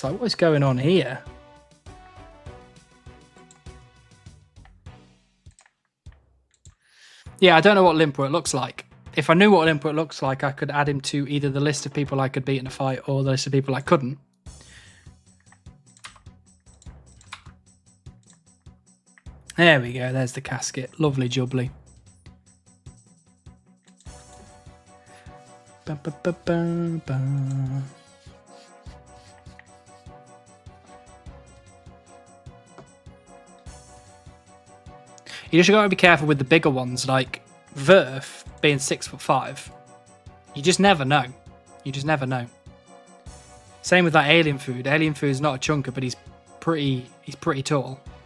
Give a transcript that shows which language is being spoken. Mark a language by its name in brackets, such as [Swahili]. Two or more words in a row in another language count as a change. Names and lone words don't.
[English] Like, what is going on here? Yeah, I don't know what Limpwort looks like. If I knew what Limpwort looks like, I could add him to either the list of people I could beat in a fight or the list of people I couldn't. There we go. There's the casket. Lovely jubbly. Ba, ba, ba, ba, ba. You just got to be careful with the bigger ones, like Verf being 6'5". You just never know. You just never know. Same with that alien food. Alien food's not a chunker, but he's pretty tall.